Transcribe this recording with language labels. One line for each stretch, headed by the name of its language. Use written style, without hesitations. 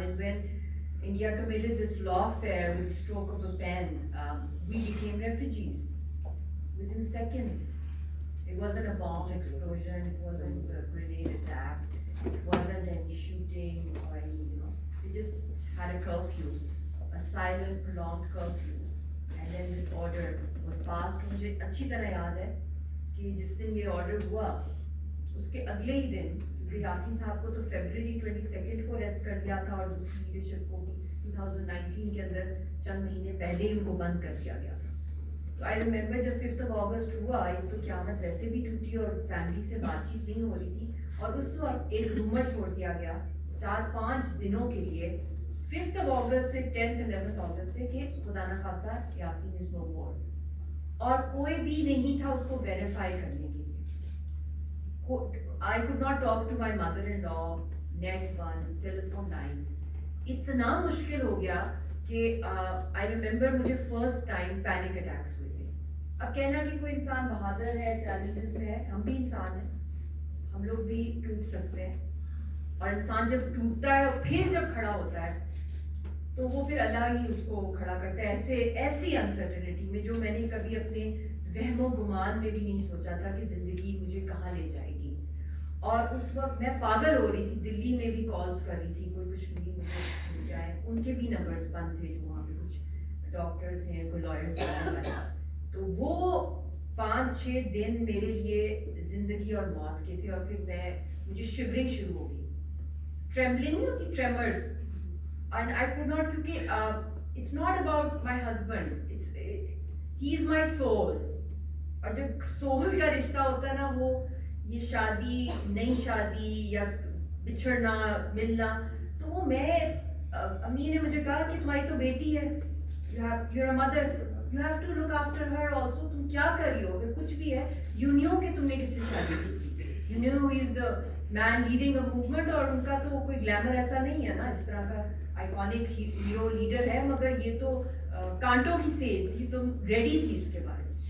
English: And when India committed this lawfare with stroke of a pen, we became refugees within seconds. It wasn't a bomb explosion, it wasn't a grenade attack, it wasn't any shooting or any, they just had a curfew, a silent, prolonged curfew, and then this order was passed.
Urdu: مجھے اچھی طرح یاد ہے کہ جس دن یہ order ہوا اس کے اگلے ہی دن، کیونکہ یاسین صاحب کو تو فیبرری 22 کو اریسٹ کر دیا تھا اور دوسری لیڈرشپ کو بھی 2019 کے اندر چند مہینے پہلے ہی ان کو بند کر دیا گیا تھا. تو
English: I remember
Urdu: جب 5 اگست ہوا، ایک تو قیامت ویسے بھی ٹوٹی اور فیملی سے بات چیت نہیں ہو رہی تھی، اور اس وقت ایک رومر چھوڑ دیا گیا 4-5 دنوں کے لیے 5 اگست سے 10th 11th اگست تک کہ خدا نخواستہ یاسین
English: is no more,
Urdu: اور کوئی بھی نہیں تھا اس کو ویریفائی کرنے کے لیے.
English: I could not talk to my mother-in-law, net one, telephone lines.
Urdu: اتنا مشکل ہو گیا کہ
English: I remember
Urdu: مجھے فرسٹ ٹائم پینک اٹیکس ہوئے تھے. اب کہنا کہ کوئی انسان بہادر ہے، چیلنجز میں ہے، ہم بھی انسان ہیں، ہم لوگ بھی ٹوٹ سکتے ہیں، اور انسان جب ٹوٹتا ہے اور پھر جب کھڑا ہوتا ہے تو وہ پھر اللہ ہی اس کو کھڑا کرتا ہے ایسی انسرٹنٹی میں جو میں نے کبھی اپنے وہم و گمان میں بھی نہیں سوچا تھا کہ زندگی مجھے کہاں لے جائے گی. اور اس وقت میں پاگل ہو رہی تھی، دلی میں بھی کالز کر رہی تھی کوئی کشمیری مجھے مل جائے، ان کے بھی نمبرز بند تھے جو وہاں پہ کچھ ڈاکٹرز ہیں، کوئی لائرز ہیں. تو وہ 5-6 دن میرے لیے زندگی اور موت کے تھے. اور پھر مجھے شیورنگ شروع ہو گئی، ٹریمبلنگ نہیں ہوتی، trimmers,
English: and I could not,
Urdu: کیونکہ
English: it's not about my husband, he is my soul.
Urdu: اور جب سول کا رشتہ ہوتا ہے نا, وہ یہ شادی نئی شادی یا بچھڑنا ملنا, تو وہ میں امی نے مجھے کہا کہ تمہاری تو بیٹی ہے,
English: you're a mother, you have to look after her also.
Urdu: تم کیا کر رہی ہو, اگر کچھ بھی ہے
English: you knew
Urdu: کہ تم نے کس سے شادی کی,
English: you knew he is the man leading a movement,
Urdu: اور ان کا تو کوئی گلیمر ایسا نہیں ہے نا, اس طرح کا آئیکونک ہیرو لیڈر ہے, مگر یہ تو کانٹوں کی سیج تھی, تم ریڈی تھی اس کے بارے میں.